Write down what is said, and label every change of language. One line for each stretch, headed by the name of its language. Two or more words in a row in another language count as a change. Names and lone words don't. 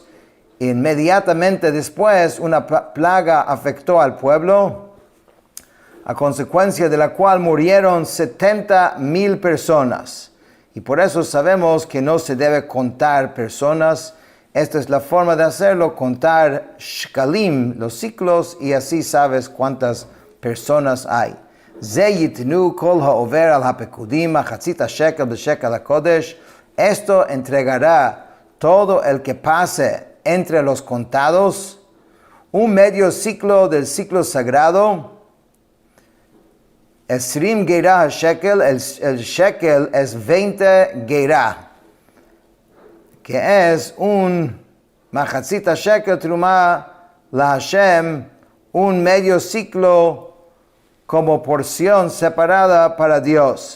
Spanish: Inmediatamente después una plaga afectó al pueblo, a consecuencia de la cual murieron 70,000 personas. Y por eso sabemos que no se debe contar personas. Esta es la forma de hacerlo, contar shkalim, los ciclos, y así sabes cuántas personas hay.
Hebrew: זה יתנו כל העובר על הפקודים מחצית השקל בשקל הקודש.
Spanish: Esto entregará todo el que pase entre los contados, un medio ciclo del ciclo sagrado.
Hebrew: עשרים גרה השקל,
Spanish: el shekel es 20 geirah, que es un
Hebrew: מחצית השקל תרומה לה,
Spanish: un medio ciclo como porción separada para Dios.